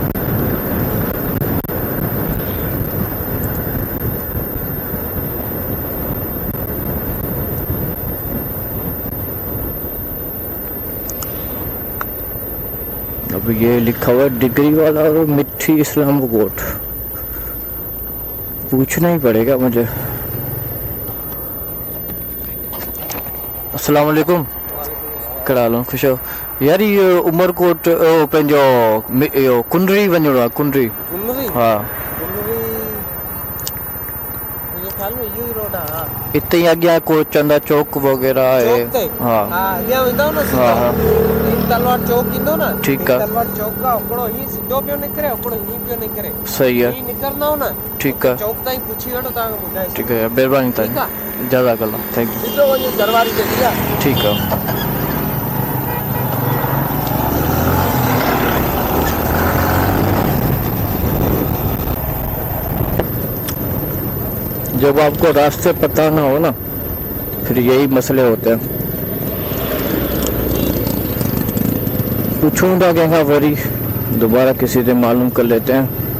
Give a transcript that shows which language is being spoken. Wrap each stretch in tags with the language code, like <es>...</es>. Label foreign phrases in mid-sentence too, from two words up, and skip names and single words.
<hi>अब ये लिखा हुआ डिग्री वाला और मिट्टी इस्लामकोट, पूछना ही पड़ेगा मुझे। अस्सलाम वालेकुम, कड़ा लो खुश हो यार।</hi> <sd>ये उमरकोट पंहिंजो कुंडरी वञिणो आहे, कुंडरी। हाँ,</sd> <hi>मेरे ख्याल में यही रोड है। हाँ इतने ही आगे कोई चंदा चौक वगैरह है।</hi> <sd>चौक ते हाँ हाँ अॻियां वेंदव न हाँ सीधो हाँ तीन तलवार चौक ईंदो न ठीकु तीन आहे। तलवार चौक खां हिकिड़ो हीअं सिधो पियो निकिरे हिकिड़ो हीअं पियो निकिरे।</sd> <hi>सही है।</hi> <sd>हीअं निकिरंदव न ठीकु आहे चौक ताईं पुछी वठो तव्हांखे ॿुधाए ठीक छॾींदो।</sd> <hi>है महिरबानी</hi> <sd>ठीकु तव्हांजी आहे</sd> <en>जज़ाकल्ला thank you</en> <sd>सिधो वञो दरबारी गली आहे।</sd> <hi>ठीक है। जब आपको रास्ते पता ना हो ना फिर यही मसले होते हैं। पूछूंगा क्या वरी दोबारा किसी से मालूम कर लेते हैं।</hi>